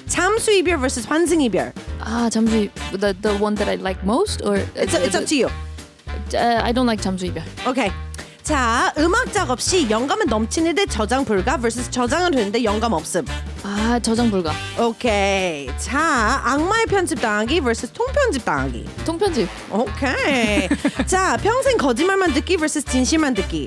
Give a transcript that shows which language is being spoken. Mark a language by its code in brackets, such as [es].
[ko] 잠수 이별 vs 환승 이별. [en] 잠수 the one that I like most or It's up to you. I don't like 잠수 이별. 오케이. [ko] 자, 음악 작업 시 영감은 넘치는데 저장 불가 vs 저장은 되는데 영감 없음. 저장 불가. [en] 오케이. [ko] 자, 악마의 편집 당하기 vs 통편집 당하기. 통편집. [en] 오케이. [ko] 자, 평생 거짓말만 듣기 vs 진실만 듣기.